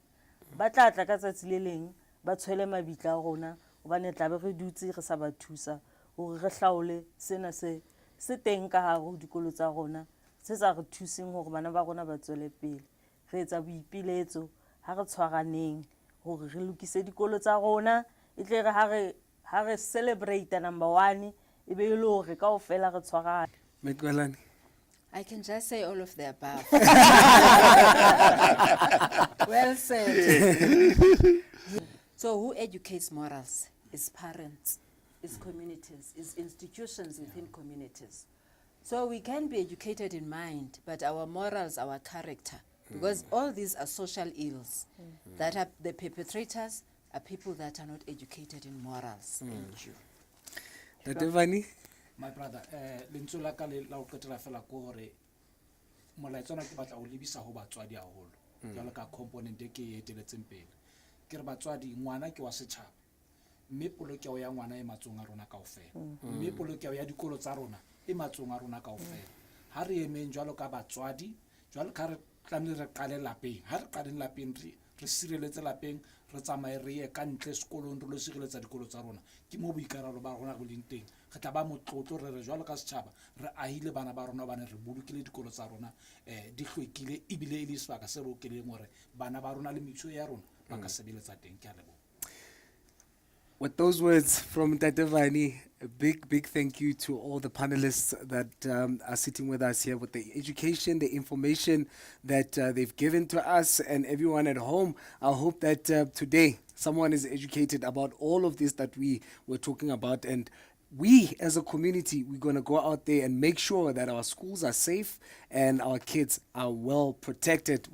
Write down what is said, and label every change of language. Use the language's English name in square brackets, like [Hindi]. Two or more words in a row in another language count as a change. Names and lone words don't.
[Southern Sotho] Ba tla ka tsatsi le leng ba tshwele mabitla a rona, hobane tla be re dutse re sa ba thusa hore re hlaole sena se teng ka hare ho dikolo tsa rona, se sa re thuseng hore bana ba rona ba tswele pele. Re etsa boipiletso, ha re tshwaraneng hore re lokise dikolo tsa rona, e tle re ha re celebrate number 1 e be le hore kaofela re tshwarane. Mekwalane. [English] I can just say all of the above. Well said. So who educates morals? Is parents, is communities, is institutions within communities. So we can be educated in mind, but our morals, our character, because all these are social ills that are the perpetrators are people that are not educated in morals. Thank you. Tatevani? My brother, [Southern Sotho] lentswe la ka le la o qetela fela ko hore molaetswana ke batla o lebisa ho batswadi haholo jwalo ka component e ke e eteletseng pele. Ke re batswadi, ngwana ke wa setjhaba, mme polokeho ya ngwana e matsong a rona kaofela, mme polokeho ya dikolo tsa rona e matsong a rona kaofela. Ha re emeng jwalo ka batswadi, jwalo ka re tlamehile re qale lapeng, ha re qaleng lapeng re sireletse lapeng, re tsamaye re ye ka ntle sekolong re lo sireletsa dikolo tsa rona. Ke mo boikarabelo ba rona go leng teng. Re tla ba motlotlo re jwalo ka setjhaba re ahile bana ba rona bana re bolokile dikolo tsa rona di hlwekile ebile e le sebaka se bokeleng hore bana ba rona le metso ya rona ba ka sebeletsa teng. Ke a leboha. [English] With those words from Tatevani, a big thank you to all the panelists that are sitting with us here with the education, the information that they've given to us, and everyone at home. I hope that today someone is educated about all of this that we were talking about, and we as a community, we're going to go out there and make sure that our schools are safe and our kids are well protected.